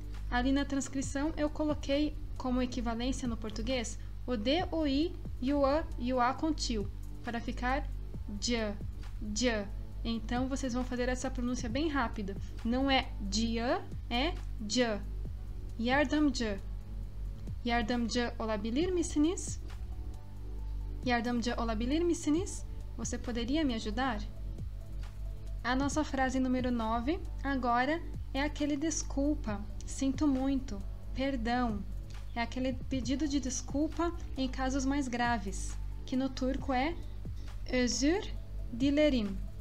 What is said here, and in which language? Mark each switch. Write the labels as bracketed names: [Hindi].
[Portuguese] Ali na transcrição, eu coloquei como equivalência no português o D, o I e o A e o A com tio, para ficar J, J. Então, vocês vão fazer essa pronúncia bem rápida. Não é dia, é J. Yardımcı. [Turkish] Yardımcı olabilir misiniz? Yardımcı olabilir misiniz? [Portuguese] Você poderia me ajudar? A nossa frase número 9 agora é aquele desculpa, sinto muito, perdão. É aquele pedido de desculpa em casos mais graves, que no turco é [Turkish] özür dilerim.